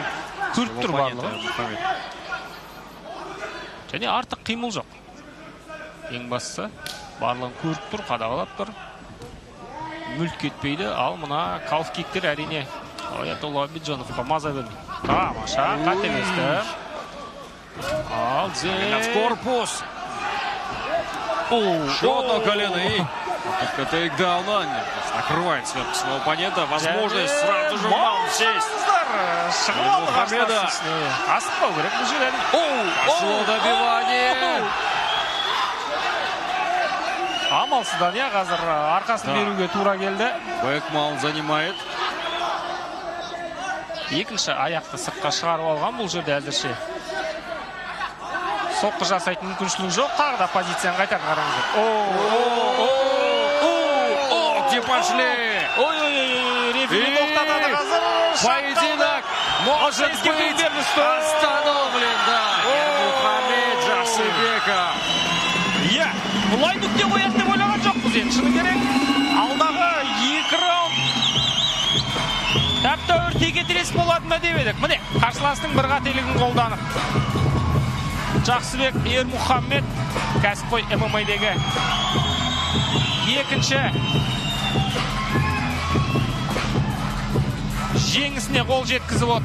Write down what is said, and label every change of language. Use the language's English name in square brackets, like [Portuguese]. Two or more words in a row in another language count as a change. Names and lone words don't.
[Kazakh] Көріп тұр барлығы. Және артық қимыл жоқ. Ең бастысы барлығын көріп тұр, қадағалап тұр. Мүлт кетпейді. Ал мына калф-киктер әрине Аятолла Обиджоновқа маза бермейді. Тамаша, қателесті. Ал [Russian] в корпус. Еще одно колено и попытка тейкдауна. Накрывает сверху своего оппонента. Возможность сразу же маунт сесть. Мухаммеда. Пошло добивание. [Kazakh] Амалсыздан, қазір арқасын беруге тура келді. [Russian] Бэкмаунт занимает. [Kazakh] Екінші аяқты сыртқа шығарып алған бұл жерде әзірше. Соққы жасайтын мүмкіншілік жоқ. Тағы да позицияны қайтар қараңыздар. [Russian] Где пошли? [Kazakh] Рефери тоқтатады қазір. [Russian] Поединок может быть остановлен. [Kazakh] Ермұхаммед Жақсыбеков. Бұлай нүкте қояды деп ойлаған жоқпыз енді, шыны керек. Алдағы 2 раунд тәп-тәуір теке-тірес болады ма деп едік. Міне, қарсыластың бір қателігін қолданып. Жақсыбек Ермұхаммед кәсіпқой ММА-дегі екінші жеңісіне қол жеткізіп отыр.